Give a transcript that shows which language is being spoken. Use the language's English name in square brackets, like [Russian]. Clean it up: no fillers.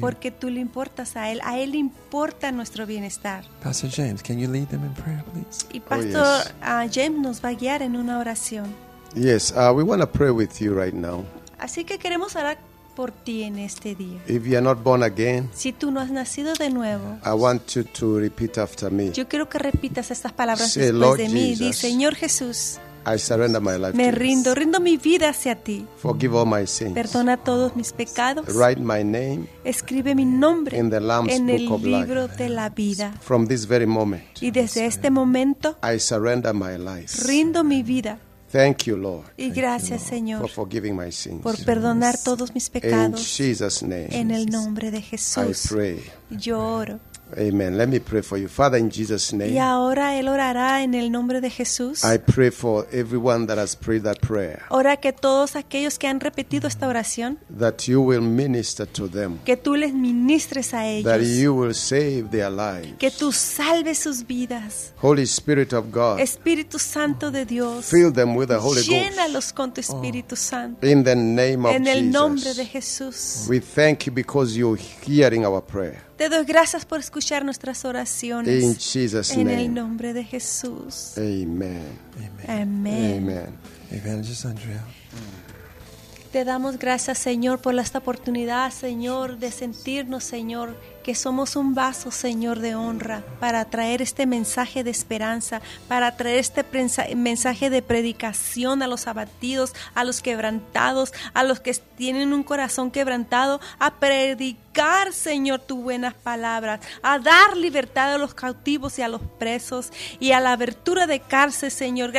[Spanish] Porque tú le importas a Él. A Él le importa nuestro bienestar. [English] Pastor James, can you lead them in prayer, please? [Spanish] Y Pastor James nos va a guiar en una oración. [English] Yes, we want to pray with you right now. [Spanish] Así que queremos orar por ti en este día. [English] If you are not born again, [Spanish] si tú no has nacido de nuevo, [English] I want you to repeat after me. [Spanish] Yo quiero que repitas estas palabras [English] Say, [Spanish] después [English] Lord [Spanish] de [English] Jesus, [Spanish] mí. Di, Señor Jesús, [English] I surrender my life [Spanish] me [English] to [Spanish] rindo, [English] this. [Spanish] Rindo mi vida hacia ti. [English] Forgive all my sins. [Spanish] Perdona todos mis pecados. [English] Write my name [Spanish] Escribe mi nombre [English] in the Lamb's [Spanish] en el [English] book of [Spanish] libro [English] life. [Spanish] De la vida. [English] From this very moment, [Spanish] y desde este momento, [English] I surrender my life. [Spanish] Rindo mi vida. [English] Thank you, Lord. [Spanish] Y gracias, Señor, [English] for forgiving my sins. [Spanish] Por perdonar todos mis pecados. [English] In Jesus' name. [Spanish] En el nombre de Jesús. [English] I pray. [Spanish] Yo oro. Amen. [English] Let me pray for you, Father, in Jesus' name. [Spanish] Y ahora él orará en el nombre de Jesús. [English] I pray for everyone that has prayed that prayer. [Spanish] Ora que todos aquellos que han repetido esta oración. [English] That you will minister to them. [Spanish] Que tú les ministres a ellos. [English] That you will save their lives. [Spanish] Que tú salves sus vidas. [English] Holy Spirit of God. [Spanish] Espíritu Santo de Dios. [English] Fill them with the Holy Ghost. [Spanish] Llénalos con tu Espíritu Santo. [English] In the name of Jesus. [Spanish] En el nombre de Jesús. [English] We thank you because you're hearing our prayer. [Spanish] Te doy gracias por escuchar nuestras oraciones. [English] In Jesus [Spanish] en [English] name. [Spanish] El nombre de Jesús. Amen. Amen. Amen. [English] Evangelist Andrea. [Spanish] Te damos gracias, Señor, por esta oportunidad, Señor, de sentirnos, Señor, que somos un vaso, Señor, de honra para traer este mensaje de esperanza, para traer este mensaje de predicación a los abatidos, a los quebrantados, a los que tienen un corazón quebrantado, a predicar, Señor, tus buenas palabras, a dar libertad a los cautivos y a los presos y a la abertura de cárcel, Señor.